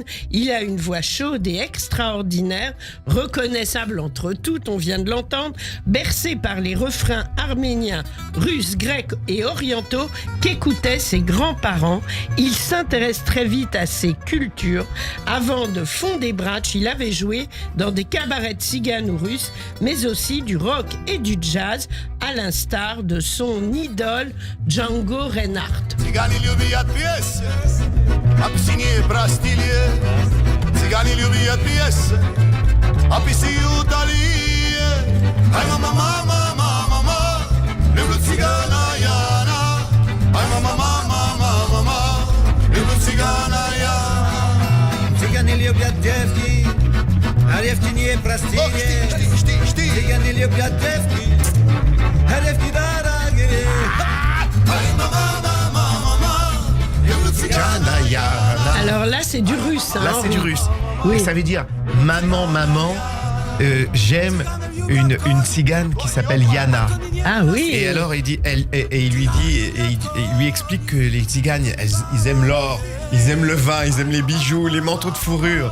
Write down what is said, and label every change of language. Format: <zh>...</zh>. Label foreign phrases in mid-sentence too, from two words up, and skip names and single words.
<fr>Il a une voix chaude et extraordinaire, reconnaissable entre toutes, on vient de l'entendre, bercé par les refrains arméniens, russes, grecs et orientaux qu'écoutaient ses grands-parents. Il s'intéresse très vite à ces cultures. Avant de fonder Bratsch, il avait joué dans des cabarets tziganes ou russes, mais aussi du rock et du jazz, à l'instar de son idole Django Reinhardt.</fr> <ru>Цыгане любят пьесы, Абиссиния, Брастилия. Цыгане любят пьесы, Абиссию, Далия. Ай, мама, мама, мама, мама, люблю цыгана Яна. Ай, мама, мама, мама, мама, люблю цыгана Яна. Цыгане любят девки, а девки не простые. Цыгане любят девки, а девки дорогие. Ай, мама, мама, мама, люблю цыгана Яна.</ru> <fr>Alors là, c'est du russe. Là, c'est du russe. Oui. Et ça veut dire maman, j'aime une tzigane qui s'appelle Yana. Ah oui. Et alors il dit, il lui explique que les tziganes, ils aiment l'or, ils aiment le vin, ils aiment les bijoux, les manteaux de fourrure.</fr>